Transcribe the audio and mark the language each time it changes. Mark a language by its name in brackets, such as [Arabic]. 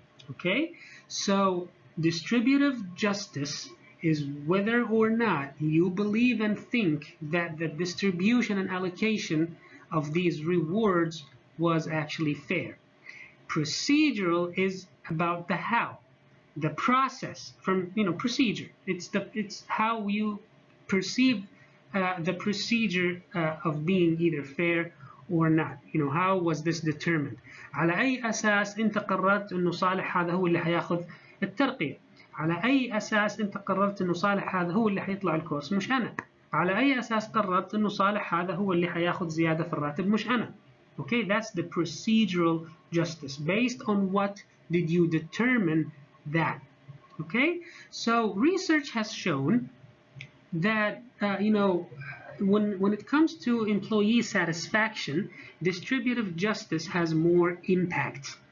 [English] Okay, so distributive justice is whether or not you believe and think that the distribution and allocation of these rewards was actually fair. Procedural is about the how, the process from procedure. It's how you perceive the procedure of being either fair or not. How was this determined? [Arabic] على أي أساس أنت قررت إنه صالح هذا هو اللي حياخذ الترقية؟ على أي أساس أنت قررت إنه صالح هذا هو اللي حيطلع الكورس مش أنا؟ على أي أساس قررت إنه صالح هذا هو اللي حياخذ زيادة في الراتب مش أنا؟ [English] Okay, that's the procedural justice. Based on what did you determine that? Okay, so research has shown that when it comes to employee satisfaction, distributive justice has more impact.